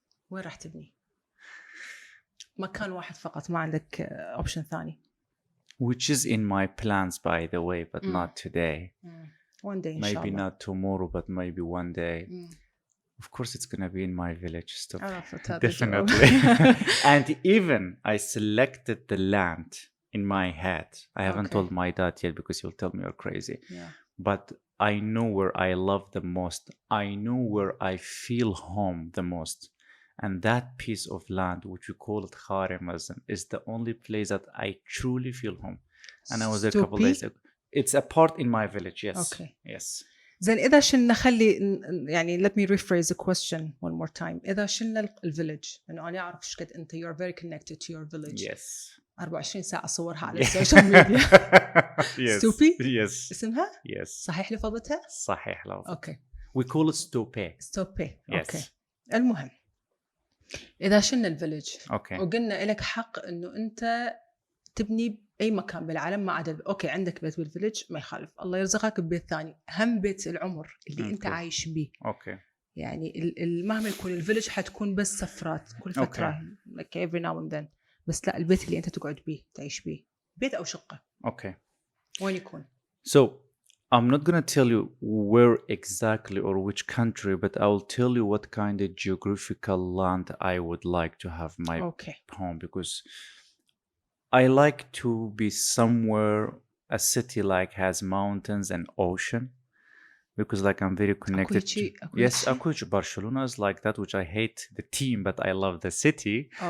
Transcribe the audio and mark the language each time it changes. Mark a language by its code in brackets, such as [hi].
[ar] وين راح تبني؟ مكان واحد فقط ما عندك أوبشن ثاني. [en] Which is in my plans by the way, but not today. One day maybe not tomorrow, but maybe one day. Of course, it's gonna be in my village. Stop. [ar] عرفت هذا [en] Definitely. And even I selected the land in my head. I haven't Okay. told my dad yet because he'll tell me you're crazy. Yeah. But I know where I love the most. I know where I feel home the most. And that piece of land, which we call it Kharemazan, is the only place that I truly feel home. And I was there a couple Stupi? days ago. It's a part in my village, yes. Okay. Yes. [ar] زين إذا شلنا خلي يعني [en] let me rephrase the question one more time. [ar] إذا شلنا الفيلج إنه أنا أعرف إيش قد أنت [en] you're very connected to your village. Yes. [ar] 24 ساعة أصورها على السوشيال ميديا. [en] Yes. [ar] ستوبي؟ [en] Yes. [ar] اسمها؟ [en] Yes. [ar] صحيح لفظتها؟ صحيح لو. أوكي. [en] We call it stope. [ar] ستوبي. [en] Yes. [ar] أوكي. المهم إذا شلنا الفيلج [en] Okay. [ar] وقلنا لك حق إنه أنت تبني أي مكان بالعالم ما عدا أوكي عندك بيت بالفيلج ما يخالف الله يرزقك ببيت ثاني هم بيت العمر اللي أنت [en] Okay. [ar] عايش بيه [en] Okay. [ar] يعني مهما يكون الفيلج حتكون بس سفرات كل فترة [en] like every now and then [ar] بس لا البيت اللي أنت تقعد بيه تعيش بيه بيت أو شقة [en] Okay. [ar] وين يكون؟ [en] So I'm not gonna tell you where exactly or which country, but I will tell you what kind of geographical land I would like to have my Okay. home, because I like to be somewhere a city like has mountains and ocean, because like I'm very connected to yes Akuichi Barcelona is like that, which I hate the team but I love the city.